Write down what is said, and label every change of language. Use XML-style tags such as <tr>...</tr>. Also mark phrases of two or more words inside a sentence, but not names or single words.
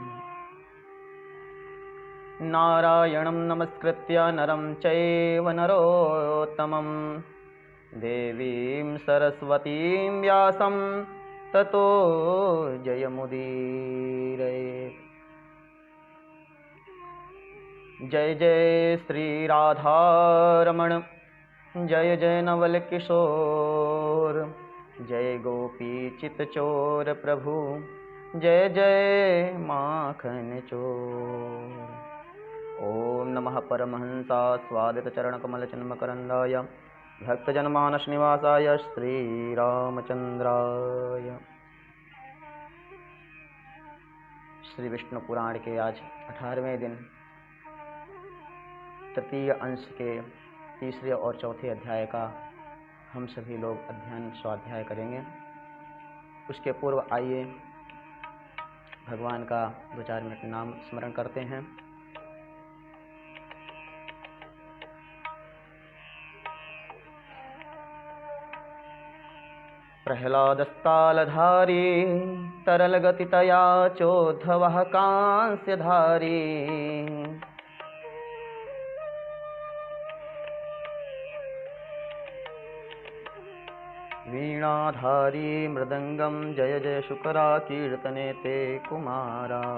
<sa>नारायणं नमस्कृत्य नरं चैव नरोत्तमं देवीं सरस्वतीं व्यासं ततो जयमुदीरये।</sa> <hi>जय जय श्री राधारमण जय जय नवल किशोर जय गोपी चितचोर प्रभु जय जय माखन चोर।</hi> <sa>ओम नमः परमहंसा स्वादित चरण कमल चिन्मकरंदाय भक्तजनमानस निवासाय श्रीरामचंद्राय।</sa> <hi>श्री विष्णु पुराण के आज 18वें दिन तृतीय अंश के तीसरे और चौथे अध्याय का हम सभी लोग अध्ययन स्वाध्याय करेंगे। उसके पूर्व आइए भगवान का 2-4 मिनट नाम स्मरण करते हैं।</hi> <sa>प्रह्लादस्तालधारी तरलगतितया चोद्धवः कांस्यधारी वीणाधारी मृदंगम जय जय शुकरा कीर्तने ते कुमारा।</sa>